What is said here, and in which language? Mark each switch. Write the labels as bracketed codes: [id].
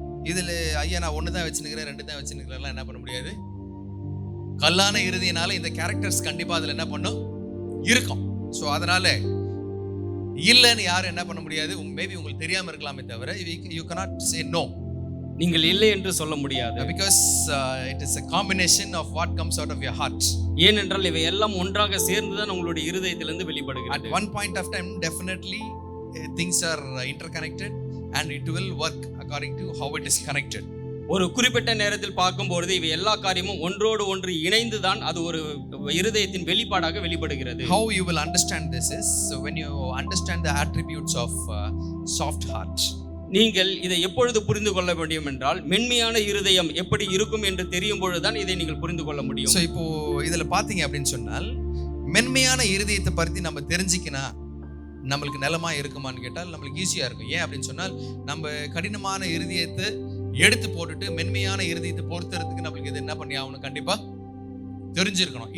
[ta] இதுல ஐயா நான் 1 தான் வச்சுருக்கிறேன், 2 தான் வச்சுருக்கிறேன் என்ன பண்ண முடியாது. கல்லான இருதயனால இந்த கேரக்டர்ஸ் கண்டிப்பா அதுல என்ன பண்ணும், இருக்கும். ஸோ அதனால இல்லைன்னு யாரும் என்ன பண்ண முடியாது. [en] maybe [ta] உங்களுக்கு தெரியாம இருக்கலாமே தவிர, [en] You cannot say no. [ta] நீங்கள் இல்லை என்று சொல்ல முடியாது. [en] Because it is a combination of what comes out of your heart. [ta] ஏனென்றால் இவை எல்லாம் ஒன்றாக சேர்ந்துதான் உங்களுடைய இருதயத்திலிருந்து வெளிப்படுகிறது. [en] At one point of time definitely things are interconnected and it will work according to how it is connected. [ta] ஒரு குறிப்பிட்ட நேரத்தில் பார்க்கும்போது இவை எல்லா காரியமும் ஒன்றோடு ஒன்று இணைந்துதான் அது ஒரு இருதயத்தின் வெளிப்பாடாக வெளிப்படுகிறது. [en] How you will understand this is when you understand the attributes of soft heart. [ta] நீங்கள் இதை எப்பொழுது புரிந்து கொள்ள முடியும் என்றால், மென்மையான இருதயம் எப்படி இருக்கும் என்று தெரியும் பொழுதுதான் இதை நீங்கள் புரிந்து கொள்ள முடியும். ஸோ இப்போ இதுல பாத்தீங்க அப்படின்னு சொன்னால், மென்மையான இருதயத்தை பற்றி நம்ம தெரிஞ்சுக்கினா நம்மளுக்கு நிலமா இருக்குமான்னு கேட்டால் நம்மளுக்கு ஈஸியா இருக்கும். ஏன் அப்படின்னு சொன்னால், நம்ம கடினமான இருதயத்தை எடுத்து போட்டுட்டு மென்மையான இருதயத்தை பொறுத்துறதுக்கு நம்மளுக்கு இது என்ன பண்ணி ஆகணும், கண்டிப்பா தெரிஞ்சிருக்கணும்.